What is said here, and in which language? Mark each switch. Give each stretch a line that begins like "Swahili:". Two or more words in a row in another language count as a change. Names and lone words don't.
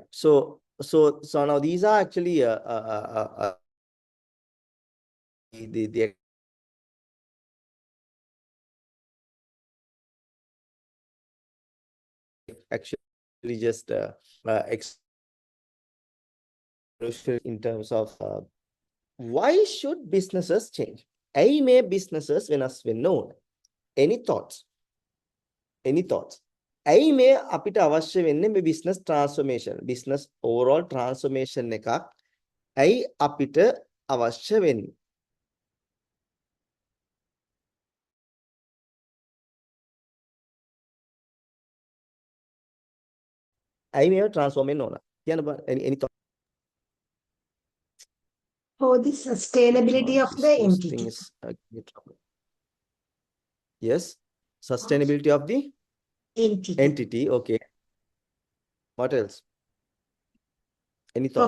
English: So now these are actually the actually just in terms of why should businesses change? May businesses when known. Any thoughts? Any thoughts?
Sinhala: May අපිට අවශ්‍ය වෙන්නේ මේ
English: business transformation, business overall transformation
Sinhala: එකක් ඇයි අපිට අවශ්‍ය වෙන්නේ? ඇයි මේව transform වෙන්න ඕන? කියන්න බෑ.
English: Any thoughts? For the sustainability of the This entity. thing is yes, sustainability of the entity. Okay. What else? Any thoughts?